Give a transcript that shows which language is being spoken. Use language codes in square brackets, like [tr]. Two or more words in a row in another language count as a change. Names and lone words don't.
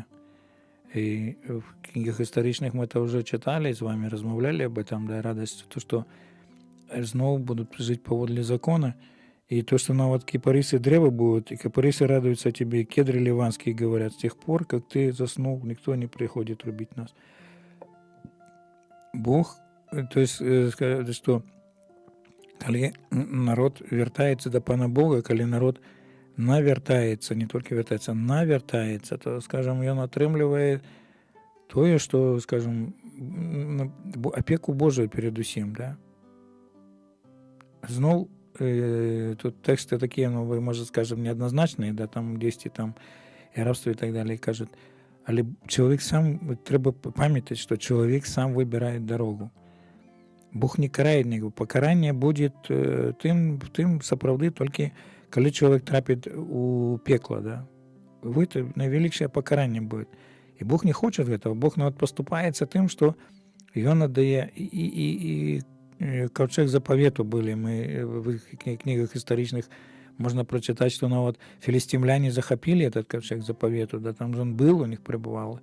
[ru] И в книгах историчных мы это уже читали, с вами размовляли об этом, да, радость, то, что снова будут жить поводле закона, и то, что вот кипарисы древа будут, и кипарисы радуются тебе, и кедры ливанские говорят: с тех пор, как ты заснул, никто не приходит рубить нас. Бог, то есть, что коли народ вертается до Пана Бога, коли народ навертается, не только вертается, навертается, то, скажем, он отрымливает то, что, скажем, опеку Божию [uk] перед усім, [ru] да? Знов, тут тексты такие, ну, вы, может, скажем, неоднозначные, да, там 10, там, и рабство и так далее, кажут, [uk] але чоловік сам, треба пам'ятати, що чоловік сам вибирає дорогу. Бог не карає нікого. Покарання буде тим справді тільки, коли чоловік трапить у пекло, [ru] да. Это найвеликое покарание будет. И Бог не хочет этого. Бог поступается тем, что он отдает. И ковчег заповету были. Мы в книгах историчных можно прочитать, что филистимляне захопили этот ковчег заповету, да, там же он был, у них пребывал.